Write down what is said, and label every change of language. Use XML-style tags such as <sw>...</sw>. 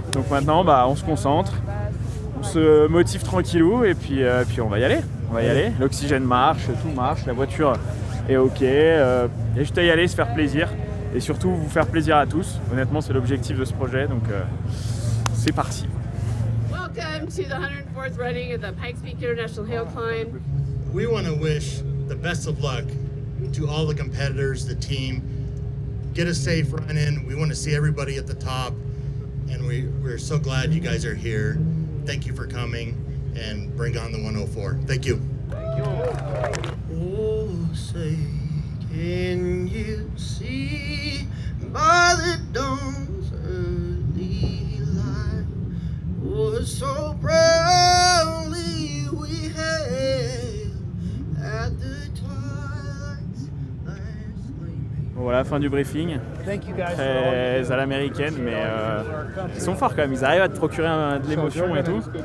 <fr>Donc maintenant, on se concentre, on se motive tranquillou, et puis on va y aller. On va y aller. L'oxygène marche, tout marche, la voiture est OK. Il y a juste à y aller, se faire plaisir, et surtout vous faire plaisir à tous. Honnêtement, c'est l'objectif de ce projet, donc c'est parti.</fr> <en>Welcome to the 104th running of the Pikes Peak International Hill Climb. We want to wish the best of luck to all the competitors, the team. Get a safe run in. We want to see everybody at the top, and we're so glad you guys are here. Thank you for coming, and bring on the 104. Thank you. Thank you. Oh, say, can you see by the dawn's early light? Was so proudly we hailed at the twilight's last gleaming.</en> <fr>Bon, voilà, fin du briefing. Très à l'américaine, mais ils sont forts quand même. Ils arrivent à te procurer de l'émotion et tout.</fr>